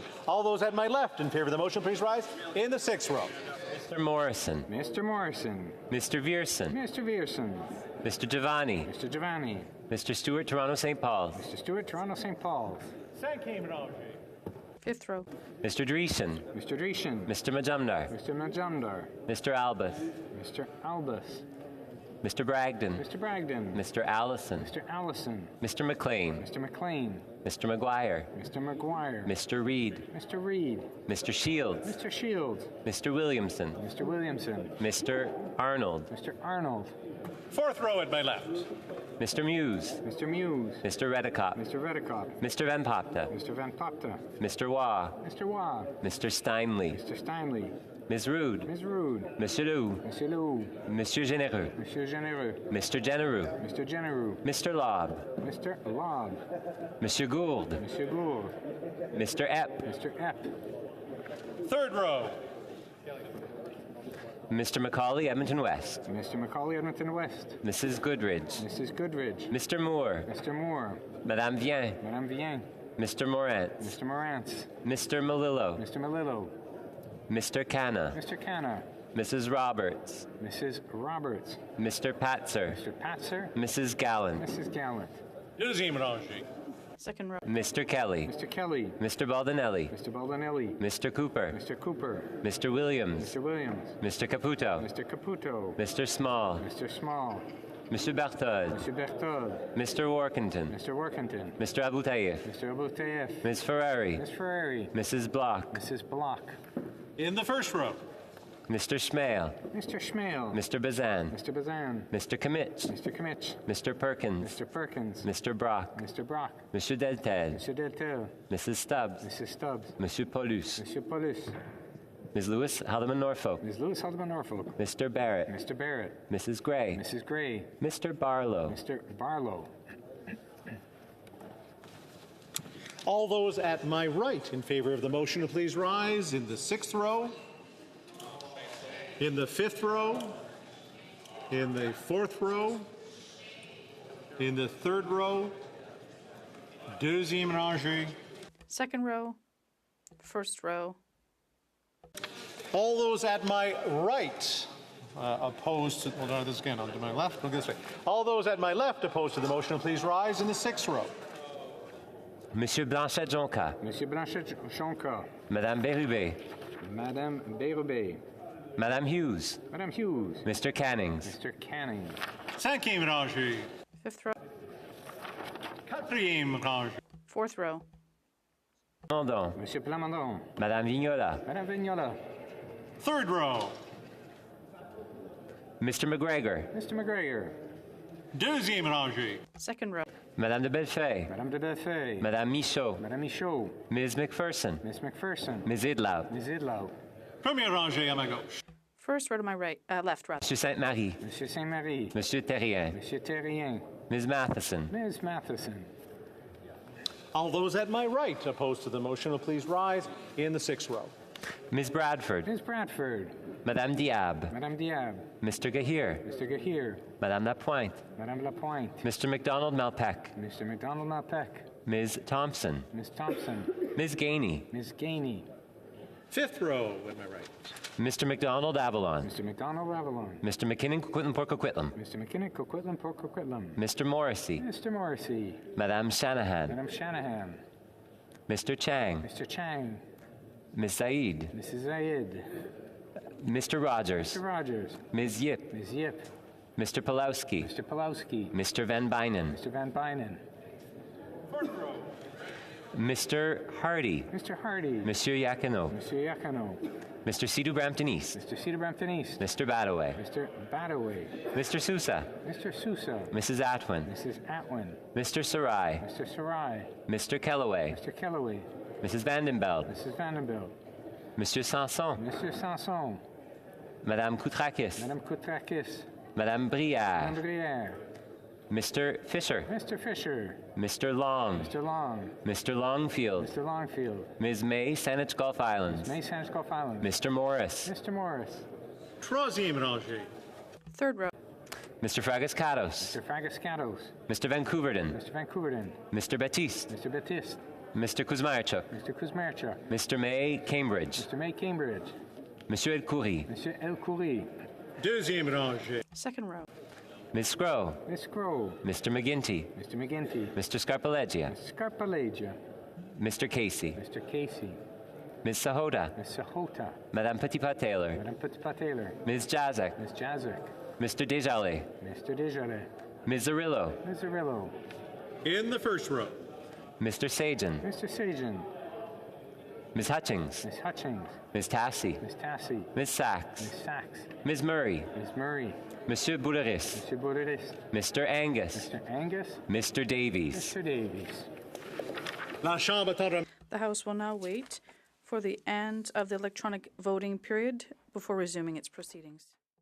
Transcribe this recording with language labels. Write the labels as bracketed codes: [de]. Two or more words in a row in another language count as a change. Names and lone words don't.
[en] All those at my left in favor of the motion, please rise in the 6th row. Mr. Morrison. Mr. Morrison. Mr. Vierson. Mr. Vierson. Mr. Giovanni. Mr. Giovanni. Mr. Stewart, Toronto St. Paul's. Mr. Stewart, Toronto St. Paul's. 5th row. Mr. Dreesen. Mr. Dreesen. Mr. Majumdar. Mr. Majumdar. Mr. Albus. Mr. Albus. Mr. Bragdon. Mr. Bragdon. Mr. Allison. Mr. Allison. Mr. McLean. Mr. McLean. Mr. McGuire. Mr. McGuire. Mr. Reed. Mr. Reed. Mr. Shields. Mr. Shields. Mr. Williamson. Mr. Williamson. Mr. Arnold. Mr. Arnold. 4th row at my left. Mr. Muse. Mr. Muse. Mr. Redicott. Mr. Redicott. Mr. Van Popta. Mr. Van Popta. Mr. Waugh. Mr. Waugh. Mr. Steinley. Mr. Steinley. Ms. Rude. Ms. Rude. Monsieur Lou. Monsieur Lou. Monsieur Généreux. Monsieur Généreux. Mr. Genereux. Mr. Genereux. Mr. Lobb. Mr. Lobb. Monsieur Gould. Monsieur Gould. Mr. Epp. Mr. Epp. 3rd row. Mr. Macaulay, Edmonton West. Mr. Macaulay, Edmonton West. Mrs. Goodridge. Mrs. Goodridge. Mr. Moore. Mr. Moore. Madame Vien. Madame Vien. Mr. Morantz. Mr. Morantz. Mr. Malillo. Mr. Malillo. Mr. Canna. Mr. Canna. Mrs. Roberts. Mrs. Roberts. Mr. Patzer. Mr. Patzer. Mrs. Gallant. Mrs. Gallant. 2nd row. Mr. Kelly. Mr. Kelly. Mr. Baldinelli. Mr. Baldinelli. Mr. Cooper. Mr. Cooper. Mr. Williams. Mr. Williams. Mr. Caputo. Mr. Caputo. Mr. Small. Mr. Small. Mr. Berthold. Mr. Berthold. Mr. Workington. Mr. Workington. Mr. Abu Tayyif. Mr. Abu Tayyif. Ms. Ferrari. Ms. Ferrari. Mrs. Block. Mrs. Block. In the 1st row. Mr. Schmale. Mr. Schmale. Mr. Bazan. Mr. Bazan. Mr. Kimmich. Mr. Kimmich. Mr. Perkins. Mr. Perkins. Mr. Brock. Mr. Brock. Monsieur Deltel. Mr. Deltel. Mrs. Stubbs. Mrs. Stubbs. Monsieur Paulus. Monsieur Paulus. Ms. Lewis Haldeman Norfolk. Ms. Lewis Haldeman Norfolk. Mr. Barrett. Mr. Barrett. Mrs. Gray. Mrs. Gray. Mr. Barlow. Mr. Barlow. All those at my right in favor of the motion to please rise in the 6th row, in the 5th row, in the 4th row, in the 3rd row, [fr] deuxième rangée. [en] Second row. First row. All those at my right opposed to, well, no, this again, on to my left, look this way. All those at my left opposed to the motion to please rise in the 6th row. Monsieur Blanchet-Jonca. Monsieur Blanchet-Jonca. Madame Bérubé. Madame Bérubé. Madame Hughes. Madame Hughes. Mr. Cannings. Mr. Canning. [fr] Cinquième rangée. [en] Fifth row. [fr] Quatrième rangée. [en] Fourth row. Plamondon. Monsieur Plamondon. Madame Vignola. Madame Vignola. 3rd row. Mr. McGregor. Mr. McGregor. [fr] Deuxième rangée. [en] Second row. Madame de Bellefeuille. Madame de Bellefeuille. Madame Michaud. Madame Michaud. Ms. McPherson. Miss McPherson. Ms. Idlow. Ms. Idlow. [fr] Première rangée à ma gauche. [en] First row to my right, left rather. Monsieur Sainte-Marie. Monsieur Saint-Marie. Monsieur Terrien. Monsieur Terrien. Ms. Matheson. Ms. Matheson. All those at my right opposed to the motion will please rise in the 6th row. Ms. Bradford. Ms. Bradford. Madame Diab. Madame Diab. Mr. Gahir. Mr. Gahir. Madame Lapointe. Madame Lapointe. Mr. McDonald Malpeck. Mr. McDonald Malpeck. Ms. Thompson. Ms. Thompson. Ms. Gainey. Ms. Gainey. 5th row at my right. Mr. McDonald Avalon. Mr. McDonald Avalon. Mr. McKinnon Coquitlam Port Coquitlam. Mr. McKinnon Coquitlam Port Coquitlam. Mr. Morrissey. Mr. Morrissey. Madame Shanahan. Madame Shanahan. Mr. Chang. Mr. Chang. Ms. Said. Mrs. Zayed. Mr. Rogers. Mr. Rogers. Ms. Yip. Ms. Yip. Mr. Pulowski. Mr. Pulowski. Mr. Van Bynen. Mr. Van Bynen. Mr. Hardy. Mr. Hardy. Monsieur Yakino. Monsieur Yakino. Mr. Cedar Brampton East. Mr. Cedar Brampton East. Mr. Badaway. Mr. Badaway. Mr. Sousa. Mr. Sousa. Mrs. Atwin. Mrs. Atwin. Mr. Sarai. Mr. Sarai. Mr. Kellaway. Mr. Kellaway. Mrs. Vandenbeld. Mrs. Vandenbeld. Monsieur Sanson. Mr. Sanson. Madame Koutrakis. Madame Koutrakis. Madame Brière. Madame Brière. Mr. Fisher. Mr. Fisher. Mr. Long. Mr. Long. Mr. Longfield. Mr. Longfield. Ms. May, Saanich Gulf Islands. May Saanich Gulf Islands. Mr. Morris. Mr. Morris. [fr] Troisième rangée. [en] Third row. Mr. Fragascatos. Mr. Fragascatos. Mr. Vancouverden. Mr. Vancouverden. Mr. Baptiste. Mr. Baptiste. Mr. Kuzmarchuk. Mr. Kuzmarchuk. Mr. May, Cambridge. Mr. May, Cambridge. Monsieur El Khoury. Monsieur El Khoury. [fr] Deuxième rangée. [en] Second row. Ms. Scrow. Miss Scrow. Mr. McGinty. Mr. McGinty. Mr. Scarpalegia. Mr. Scarpalegia. Mr. Casey. Mr. Casey. Ms. Sahota. Miss Sahota. Madame Petitpas Taylor. Madame Petitpas Taylor. Ms. Jazek. Miss Jazek. Mr. Desjardins. Mr. Desjardins. Ms. Zarillo. Ms. Zarillo. In the 1st row. Mr. Sajan. Mr. Sajan. Ms. Hutchings. Miss Hutchings. Ms. Tassie. Miss Tassie. Ms. Sachs. Miss Sachs. Ms. Murray. Miss Murray. Monsieur Bouleris. Monsieur Bouleris. Mr. Angus. Mr. Angus. Mr. Davies. Mr. Davies. [fr] La Chambre attendra. [en] The House will now wait for the end of the electronic voting period before resuming its proceedings.